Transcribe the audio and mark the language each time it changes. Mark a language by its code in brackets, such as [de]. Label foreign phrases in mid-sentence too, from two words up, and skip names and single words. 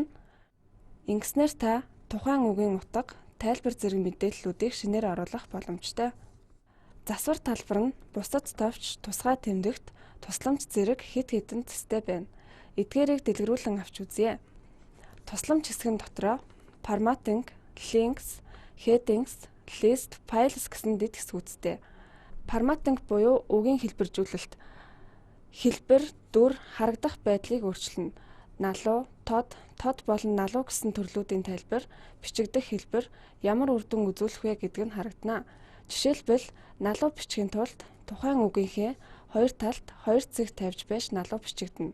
[mn] Ингэснээр та тухайн үгийн утга, тайлбар зэрэг мэдээллүүдийг шинээр оруулах боломжтой. Засвар талбар нь бусад товч, тусгай тэмдэгт, тусламж зэрэг хэд хэдэн төстэй байна. Эдгээрийг дэлгэрүүлэн авч үзье. Тусламж хэсгэн дотроо [en] formatting, links, headings, list, files [mn] гэсэн дэд хэсгүүдтэй. Formatting буюу үгийн хэлбэржүүлэлт. Хэлбэр, дүр, харагдах байдлыг өөрчилнө. Налуу, тод болон налуу гэсэн төрлүүдийн тайлбар, бичигдэх хэлбэр, ямар үр дүн үзүүлэх вэ гэдг нь харагдана. Жишээлбэл, налуу бичгийн тулд тухайн үгийнхээ хоёр талд хоёр цэг тавьж байж налуу бичигдэнэ.